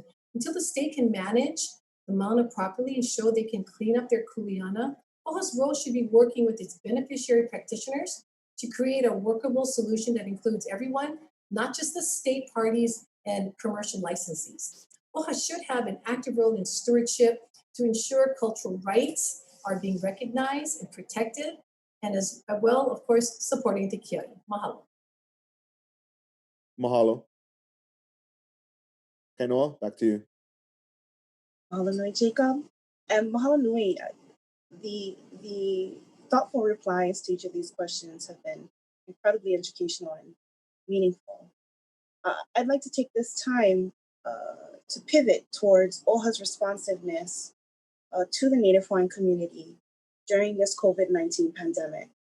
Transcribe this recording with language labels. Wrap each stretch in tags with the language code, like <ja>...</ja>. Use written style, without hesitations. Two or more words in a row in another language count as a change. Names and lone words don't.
<en>Until the state can manage the Mauna properly and show they can clean up their kuleana, OHA's role should be working with its beneficiary practitioners to create a workable solution that includes everyone, not just the state parties and commercial licensees. OHA should have an active role in stewardship to ensure cultural rights are being recognized and protected, and as well, of course, supporting the Kia'i. Mahalo. Mahalo. Kainoa, back to you.</en> <haw>Mahalo nui, Jacob.</haw> <en>And</en> <haw>mahalo nui,</haw> <en>the thoughtful replies to each of these questions have been incredibly educational and meaningful. I'd like to take this time to pivot towards OHA's responsiveness to the Native Hawaiian community during this COVID-19 pandemic.</en>